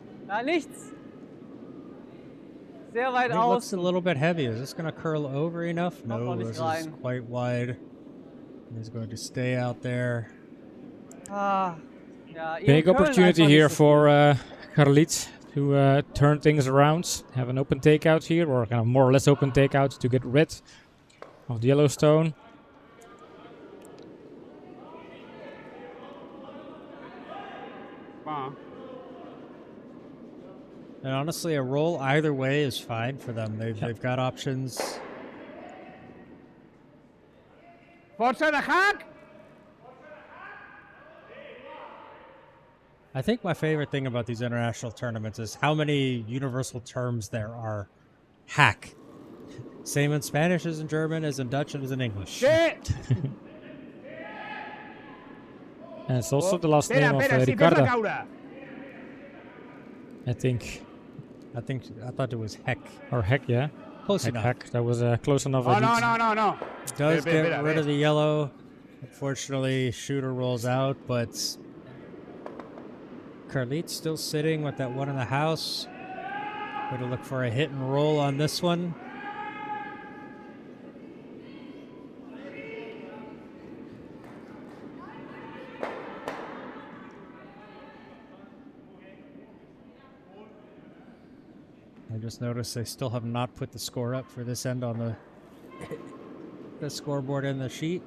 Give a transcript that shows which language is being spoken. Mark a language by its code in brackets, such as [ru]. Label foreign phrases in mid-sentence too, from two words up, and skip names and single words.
[de] Na, nichts. Sehr weit [en] It looks a [de] außen. [en] little bit heavy. Is this going to curl over enough? [de] noch [en] No, [de] nicht [en] this is [de] rein. [en] quite wide. He's going to stay out there. [de] Ah, ja, [en] Big [de] Curlen [en] opportunity [de] einfach [en] here [de] nicht so [en] for [de] viel. [en] Carlit to turn things around. Have an open takeout here, or kind of more or less open takeout to get rid of the Yellowstone. [ca] Bon. [en] And honestly, a roll either way is fine for them. They've got options. [ca] Força de hack. [en] I think my favorite thing about these international tournaments is how many universal terms there are. Hack. Same in Spanish as in German, as in Dutch, and as in English. Shit. And it's also the last [ca] Espera, [en] name of [ca] espera, sí, fes-la [en] Ricardo, [ca] caure. [en] I think. I thought it was heck. Or Heck, yeah. Close enough. Heck. That was close enough. Oh, no, no, no, no. Does [ca] Espera, [en] get [ca] espera, [en] rid [ca] espera. [en] of the yellow. Unfortunately, shooter rolls out, but Carlit's still sitting with that one in the house. Going to look for a hit and roll on this one. I just noticed they still have not put the score up for this end on the scoreboard and the sheet.